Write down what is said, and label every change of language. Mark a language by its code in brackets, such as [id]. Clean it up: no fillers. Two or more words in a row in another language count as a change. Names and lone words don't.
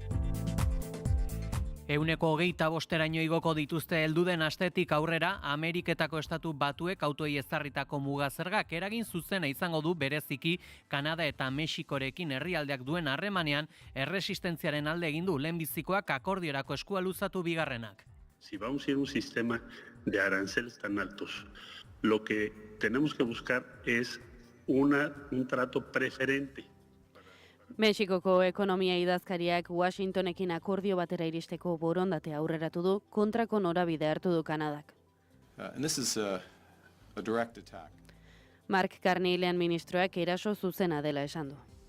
[eu] 25% igoko dituzte helduden astetik aurrera Ameriketako estatu batuek autoei ezarritako mugazergak eragin zuzena izango du bereziki Kanada eta Mexikorekin herrialdeak duen harremanean erresistentziaren alde egin du lehenbizikoak akordiorako eskua luzatu bigarrenak. [es] Si vamos a ir a un sistema de aranceles tan altos, lo que tenemos que buscar es un trato preferente. [eu] Mexikoko ekonomia idazkariak Washingtonekin akordio batera iristeko borondatea aurreratu du, kontrako norabide hartu du Kanadak. Mark Carney lehen ministroak eraso zuzena dela esan du.